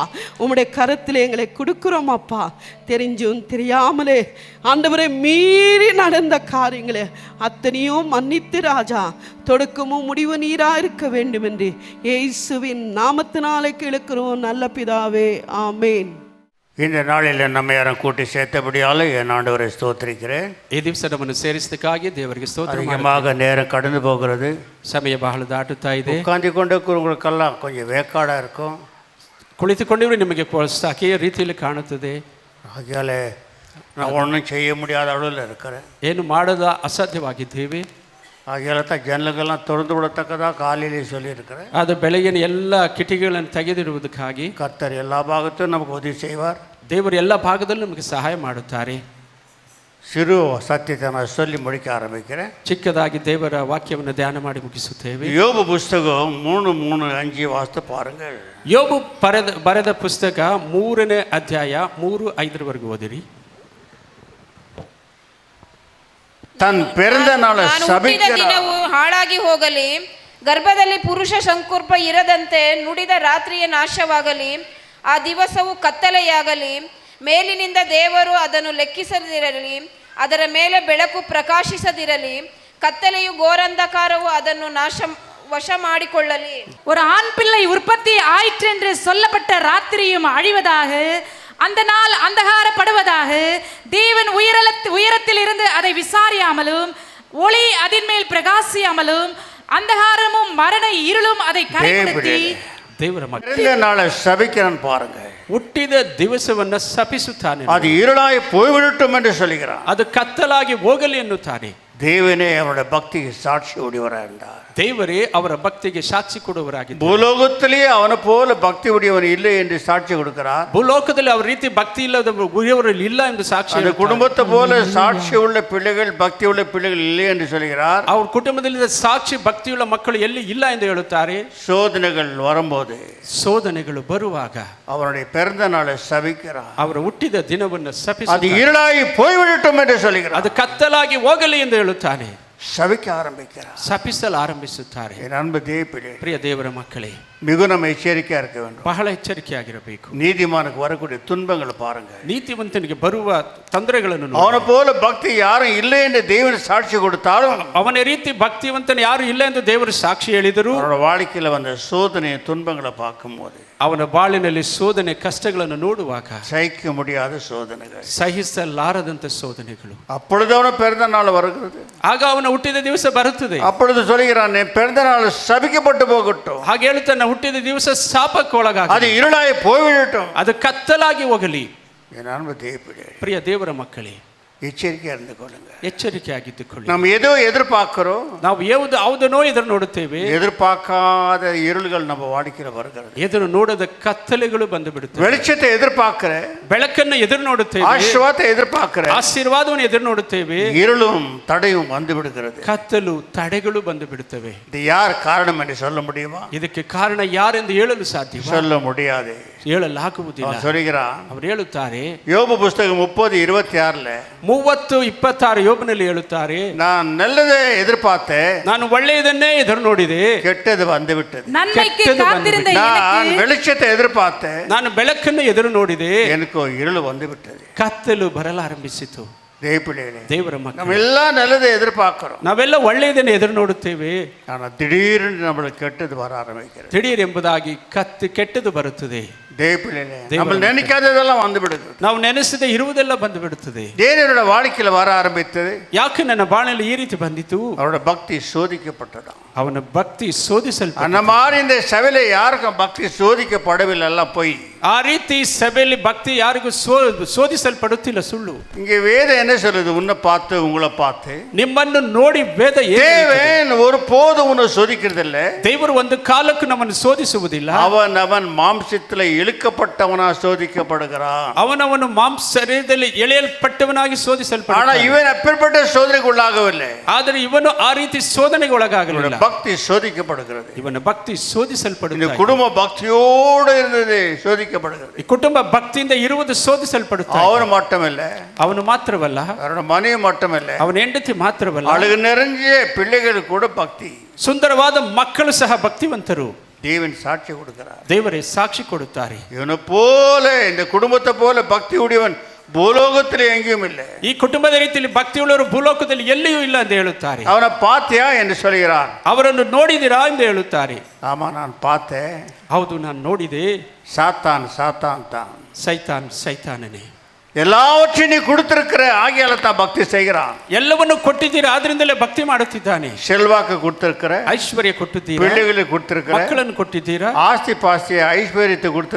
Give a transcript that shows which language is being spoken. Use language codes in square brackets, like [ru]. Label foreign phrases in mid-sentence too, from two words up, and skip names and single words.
[ta] உம்முடைய கரத்திலே எங்களை கொடுக்கிறோம் அப்பா. தெரிஞ்சும் தெரியாமலே ஆண்டவரை மீறி நடந்த காரியங்களே அத்தனையும் மன்னித்து ராஜா தொடக்கமும் முடிவு நீரா இருக்க வேண்டும் என்று இயேசுவின் நாமத்தினாலே கேட்கிறோம் நல்ல பிதாவே, ஆமேன். இந்த நாளில் நம்ம யாரும் கூட்டி சேர்த்தபடியால் என் ஆண்டவரை ஸ்தோத்திரிக்கிறேன். [kn] ಈ ದಿವಸ ನಮ್ಮನ್ನು ಸೇರಿಸಿದಕ್ಕಾಗಿ ದೇವರಿಗೆ ಸ್ತೋತ್ರ. [ta] அதிகமாக நேரம் கடந்து போகிறது, [kn] ಸಮಯ ಬಹಳ ದಾಟುತ್ತಾ ಇದೆ. [ta] உட்காந்து கொண்டிருக்கிறவங்களுக்கெல்லாம் கொஞ்சம் வேக்காடாக இருக்கும், [kn] ಕುಳಿತುಕೊಂಡಿವರು ನಿಮಗೆ ಸಾಕೆಯ ರೀತಿಯಲ್ಲಿ ಕಾಣುತ್ತದೆ. [ta] ஆகையால் நான் ஒன்றும் செய்ய முடியாத அளவில் இருக்கிறேன். [kn] ಏನು ಮಾಡದ ಅಸಾಧ್ಯವಾಗಿದ್ದೇವೆ. [ta] ஆகையால தான் ஜன்னல்கள்லாம் திறந்து விடத்தக்கதாக காலையிலே சொல்லியிருக்கிறேன். [kn] ಅದು ಬೆಳಗಿನ ಎಲ್ಲ ಕಿಟಿಕಿಗಳನ್ನು ತೆಗೆದಿಡುವುದಕ್ಕಾಗಿ [ta] கர்த்தர் எல்லா பாகத்தையும் நமக்கு உதவி செய்வார். [kn] ದೇವರು ಎಲ್ಲ ಭಾಗದಲ್ಲೂ ನಮಗೆ ಸಹಾಯ ಮಾಡುತ್ತಾರೆ. [ta] சிறு சத்தியத்தை நான் சொல்லி முடிக்க ஆரம்பிக்கிறேன். [kn] ಚಿಕ್ಕದಾಗಿ ದೇವರ ವಾಕ್ಯವನ್ನು ಧ್ಯಾನ ಮಾಡಿ ಮುಗಿಸುತ್ತೇವೆ. [ta] யோபு புஸ்தகம் 3:3-5 வாசித்து பாருங்கள். [kn] ಯೋಬು ಬರೆದ ಪುಸ್ತಕ 3ನೇ ಅಧ್ಯಾಯ 3-5 ಓದಿರಿ. [ta] தன் பிறந்த நாளை [kn] ನಾನು ಹುಟ್ಟಿದ [ta] சபிக்கிறார். [kn] ದಿನವು ಹಾಳಾಗಿ ಹೋಗಲಿ, ಗರ್ಭದಲ್ಲಿ ಪುರುಷ ಸಂಕಲ್ಪ ಇರದಂತೆ ನುಡಿದ ರಾತ್ರಿಯ ನಾಶವಾಗಲಿ, ಆ ದಿವಸವು ಕತ್ತಲೆಯಾಗಲಿ, ಮೇಲಿನಿಂದ ದೇವರು ಅದನ್ನು ಲೆಕ್ಕಿಸದಿರಲಿ, ಅದರ ಮೇಲೆ ಬೆಳಕು ಪ್ರಕಾಶಿಸದಿರಲಿ, ಕತ್ತಲೆಯು ಘೋರಂಧಕಾರವು ಅದನ್ನು ವಶ ಮಾಡಿಕೊಳ್ಳಲಿ. [ta] ஒரு ஆண் பிள்ளை உற்பத்தி ஆயிற்று என்று சொல்லப்பட்ட ராத்திரியும் அழிவதாக, அந்த நாள் அந்தகாரப்படுவதாக, தேவன் உயரத்தில் இருந்து அதை விசாரியாமலும் ஒளி அதன் மேல் பிரகாசியாமலும் அந்தகாரமும் மரண இருளும் அதை கரைப்படுத்தி [kn] ದೇವರ ಮಕ್ಕಳು [ta] பிறந்த நாளை சபிக்கிறான் பாருங்க. [kn] ಹುಟ್ಟಿದ ದಿವಸವನ್ನ ಶಪಿಸುತ್ತಾನೆ. [ta] அது இருளாய் போய்விடட்டும் என்று சொல்கிறான். [kn] ಅದು ಕತ್ತಲಾಗಿ ಹೋಗಲಿ ಎನ್ನುತ್ತಾನೆ. [ta] தேவனே அவருடைய பக்திக்கு சாட்சி உடையவராக இருந்தார். [kn] ದೇವರೇ ಅವರ ಭಕ್ತಿಗೆ ಸಾಕ್ಷಿ ಕೊಡುವರಾಗಿದ್ದಾರೆ. [ta] பூலோகத்திலேயே அவனை போல பக்தி உடையவன் இல்லை என்று சாட்சி கொடுக்கிறார். [kn] ಭೂಲೋಕದಲ್ಲಿ ಅವರ ರೀತಿ ಭಕ್ತಿ ಇಲ್ಲದ ಉಳಿಯವರು ಇಲ್ಲ ಎಂದು ಸಾಕ್ಷಿ [ta] அந்த குடும்பத்தை போல சாட்சி உள்ள பிள்ளைகள் பக்தி உள்ள பிள்ளைகள் இல்லை என்று சொல்கிறார். [kn] ಅವ್ರ ಕುಟುಂಬದಲ್ಲಿ ಸಾಕ್ಷಿ ಭಕ್ತಿಯುಳ್ಳ ಮಕ್ಕಳು ಎಲ್ಲಿ ಇಲ್ಲ ಎಂದು ಹೇಳುತ್ತಾರೆ. [ta] சோதனைகள் வரும்போது [kn] ಶೋಧನೆಗಳು ಬರುವಾಗ [ta] அவருடைய பிறந்த நாளை சபிக்கிறார். [kn] ಅವರು ಹುಟ್ಟಿದ ದಿನವನ್ನು [ta] அது [kn] ಶಪಿಸುತ್ತಾರೆ. [ta] இருளாய் போய்விடட்டும் என்று சொல்கிறார். [kn] ಅದು ಕತ್ತಲಾಗಿ ಹೋಗಲಿ ಎಂದು ಹೇಳುತ್ತಾನೆ. [ta] சபிக்க ஆரம்பிக்கிறார். [kn] ಶಪಿಸಲು ಆರಂಭಿಸುತ್ತಾರೆ. [ta] என் அன்பு தேவப்பிள்ளை, [kn] ಪ್ರಿಯ ದೇವರ ಮಕ್ಕಳೇ, [ta] மிக நம்ம எச்சரிக்கையா இருக்க வேண்டும். [kn] ಬಹಳ ಎಚ್ಚರಿಕೆಯಾಗಿರಬೇಕು. [ta] நீதிமானுக்கு வரக்கூடிய துன்பங்களை பாருங்க. [kn] ನೀತಿವಂತನಿಗೆ ಬರುವ ತೊಂದರೆಗಳನ್ನು ನೋಡಿ. [ta] அவனை போல பக்தி யாரும் இல்லை என்று தேவன் சாட்சி கொடுத்தாலும் [kn] ಅವನ ರೀತಿ ಭಕ್ತಿವಂತನು ಯಾರು ಇಲ್ಲ ಎಂದು ದೇವರು ಸಾಕ್ಷಿ ಹೇಳಿದರು. [ta] அவனோட வாழ்க்கையில வந்த சோதனை துன்பங்களை பார்க்கும்போது [kn] ಅವನ ಬಾಳಿನಲ್ಲಿ ಶೋಧನೆ ಕಷ್ಟಗಳನ್ನು ನೋಡುವಾಗ [ta] சகிக்க முடியாத சோதனைகள், [kn] ಸಹಿಸಲಾರದಂತ ಶೋಧನೆಗಳು, [ta] அப்பொழுது அவன பிறந்த நாள் வருகிறது. [kn] ಆಗ ಅವನ ಹುಟ್ಟಿದ ದಿವಸ ಬರುತ್ತದೆ. [ta] அப்பொழுது சொல்கிறான், என் பிறந்த நாள் சபிக்கப்பட்டு போகட்டும், [kn] ಹಾಗೆ ಹೇಳುತ್ತಾನೆ, ಹುಟ್ಟಿದ ದಿವಸ ಶಾಪಕ್ಕೊಳಗಾಗಿ [ta] அது இருளாய் போய்விடட்டும். [kn] ಅದು ಕತ್ತಲಾಗಿ ಹೋಗಲಿ. [ta] என் அன்பு தேவப்பிள்ளை, [kn] ಪ್ರಿಯ ದೇವರ ಮಕ್ಕಳೇ, [ta] எச்சரிக்கையா இருந்து கொள்ளுங்க. [kn] ಎಚ್ಚರಿಕೆಯಾಗಿದ್ದುಕೊಳ್ಳಿ. [ta] நம்ம ஏதோ எதிர்பார்க்கிறோம், [kn] ನಾವು ಯಾವುದನೋ ಎದುರು ನೋಡುತ್ತೇವೆ. [ta] எதிர்பார்க்காத இருள்கள் நம்ம வாழ்க்கையில வருகிறது. [kn] ಎದುರು ನೋಡದ ಕತ್ತಲೆಗಳು ಬಂದು ಬಿಡುತ್ತವೆ. [ta] வெளிச்சத்தை எதிர்பார்க்கிற, [kn] ಬೆಳಕನ್ನು ಎದುರು ನೋಡುತ್ತೇವೆ. [ta] ஆசீர்வாதத்தை எதிர்பார்க்கிற, [kn] ಆಶೀರ್ವಾದವನ್ನು ಎದುರು ನೋಡುತ್ತೇವೆ. [ta] இருளும் தடையும் வந்து விடுகிறது. [kn] ಕತ್ತಲು ತಡೆಗಳು ಬಂದು ಬಿಡುತ್ತವೆ. [ta] இது யார் காரணம் என்று சொல்ல முடியுமா? [kn] ಇದಕ್ಕೆ ಕಾರಣ ಯಾರೆಂದು ಹೇಳಲು ಸಾಧ್ಯ? [ta] சொல்ல முடியாது. [kn] ಹೇಳಲಾಗುವುದಿಲ್ಲ. [ta] அவன் சொல்கிறான், [kn] ಅವರು ಹೇಳುತ್ತಾರೆ, [ta] யோபு புஸ்தகம் 30:26 [kn] 30:26 ಯೋಬನಲ್ಲಿ ಹೇಳುತ್ತಾರೆ, [ta] நான் நல்லதை எதிர்பார்த்தேன், [kn] ನಾನು ಒಳ್ಳೆಯದನ್ನೇ ಎದುರು ನೋಡಿದೆ, [ta] கெட்டது வந்து விட்டது. நன்மைக்கு கெட்டது காத்திருந்த நான் எனக்கு வெளிச்சத்தை எதிர்பார்த்தேன், [kn] ನಾನು ಬೆಳಕನ್ನು ಎದುರು ನೋಡಿದೆ, [ta] எனக்கு இருள் வந்து விட்டது. [kn] ಕತ್ತಲು ಬರಲಾರಂಭಿಸಿತು. [ta] தேவப்பிள்ளைகளே, [kn] ದೇವರ [ta] நம்ம [kn] ಮಕ್ಕಳು, [ta] எல்லாம் நல்லதை எதிர்பார்க்கிறோம், [kn] ನಾವೆಲ್ಲ ಒಳ್ಳೆಯದನ್ನು ಎದುರು ನೋಡುತ್ತೇವೆ. [ta] ஆனால் திடீர்னு நம்மளுக்கு கெட்டது வர ஆரம்பிக்கிறது. [kn] ದಿಢೀರ್ ಎಂಬುದಾಗಿ ಕೆಟ್ಟದು ಬರುತ್ತದೆ. [ta] தேவப்பிள்ளைகளே, நம்ம நினைக்காததெல்லாம் வந்து விடுது. [kn] ನಾವು ನೆನೆಸದೆ ಇರುವುದೆಲ್ಲ ಬಂದು ಬಿಡುತ್ತದೆ. [ta] தேவனோட வாழ்க்கையில வர ஆரம்பித்தது. [kn] ಯಾಕೆ ನನ್ನ ಬಾಳಲ್ಲಿ ಈ ರೀತಿ ಬಂದಿತು? [ta] அவரோட பக்தி சோதிக்கப்பட்டதா. [kn] ಅವನ ಭಕ್ತಿ ಶೋಧಿಸಲ್ಪಟ್ಟ. [ta] அந்த மாதிரி இந்த சபையில யாருக்கும் பக்தி சோதிக்கப்படவில்லை, எல்லாம் போய். [kn] ಆ ರೀತಿ ಸಭೆಯಲ್ಲಿ ಭಕ್ತಿ ಯಾರಿಗೂ ಶೋಧಿಸಲ್ಪಡುತ್ತಿಲ್ಲ, ಸುಳ್ಳು. [ta] இங்க வேதம் என்ன சொல்லுது? உன்னை பார்த்து உங்களை பார்த்து [kn] ನಿಮ್ಮನ್ನು ನೋಡಿ ವೇದ [ta] தேவன் ஒரு போதும் உன்னை சோதிக்கிறது இல்ல. [kn] ದೇವರು ಒಂದು ಕಾಲಕ್ಕೂ ನಮ್ಮನ್ನು ಶೋಧಿಸುವುದಿಲ್ಲ. [ta] அவன் மாம்சத்துல இழுக்கப்பட்டவனா சோதிக்கப்படுகிறான். [kn] ಅವನವನು ಮಾಂಸ ಶರೀರದಲ್ಲಿ ಎಳೆಯಲ್ಪಟ್ಟವನಾಗಿ [ta] ஆனா [kn] ಶೋಧಿಸಲ್ಪಟ್ಟ. [ta] இவன் அப்பேற்பட்ட சோதனைக்கு உள்ளாகவில்லை. [kn] ಆದರೆ ಇವನು ಆ ರೀತಿ ಶೋಧನೆಗೆ ಒಳಗಾಗಲಿಲ್ಲ. [ta] பக்தி சோதிக்கப்படுகிறது. [kn] ಇವನ ಭಕ್ತಿ [ta] இந்த [kn] ಶೋಧಿಸಲ್ಪಡುತ್ತದೆ. [ta] குடும்ப பக்தியோடு இருந்தது சோதிக்கப்படுகிறது. [kn] ಈ ಕುಟುಂಬ ಭಕ್ತಿಯಿಂದ ಇರುವುದು ಶೋಧಿಸಲ್ಪಡುತ್ತದೆ. [ta] அவர் மட்டுமல்ல, [kn] ಅವನು ಮಾತ್ರವಲ್ಲ, [ta] அவரோட மனைவி மட்டுமல்ல, [kn] ಅವನ ಹೆಂಡತಿ ಮಾತ್ರವಲ್ಲ, [ta] அழகு நிறைஞ்ச பிள்ளைகள் கூட பக்தி. [kn] ಸುಂದರವಾದ ಮಕ್ಕಳು ಸಹ ಭಕ್ತಿವಂತರು. [ta] தேவன் சாட்சி கொடுக்கிறார். [kn] ದೇವರೇ ಸಾಕ್ಷಿ ಕೊಡುತ್ತಾರೆ. [ta] இவனை போல, இந்த குடும்பத்தை போல பக்தி உடையவன் பூலோகத்தில் எங்கேயும் இல்லை. [kn] ಈ ಕುಟುಂಬದ ರೀತಿಯಲ್ಲಿ ಭಕ್ತಿಯುಳ್ಳವರು ಭೂಲೋಕದಲ್ಲಿ ಎಲ್ಲಿಯೂ ಇಲ್ಲ ಎಂದು ಹೇಳುತ್ತಾರೆ. [ta] அவனை பார்த்தியா என்று சொல்கிறான். [kn] ಅವರನ್ನು ನೋಡಿದಿರಾ ಎಂದು ಹೇಳುತ್ತಾರೆ. [ta] ஆமா, நான் பார்த்தேன். [kn] ಹೌದು, ನಾನು ನೋಡಿದೆ. [ta] சாத்தான் தான், [kn] ಸೈತಾನನೇ. [ta] எல்லாவற்றையும் நீ கொடுத்திருக்கிற, ஆகியால தான் பக்தி செய்கிறான். [kn] ಎಲ್ಲವನ್ನು ಕೊಟ್ಟಿದ್ದೀರಾ, ಆದ್ರಿಂದಲೇ ಭಕ್ತಿ ಮಾಡುತ್ತಿದ್ದಾನೆ. [ta] செல்வாக்கு கொடுத்திருக்கிற, [kn] ಐಶ್ವರ್ಯ ಕೊಟ್ಟಿದ್ದೀರಾ, [ta] பிள்ளைகளை கொடுத்திருக்கிற, [kn] ಮಕ್ಕಳನ್ನು ಕೊಟ್ಟಿದ್ದೀರಾ, [ta] ஆஸ்தி பாஸ்திய ஐஸ்வர்யத்தை கொடுத்திருக்கிற,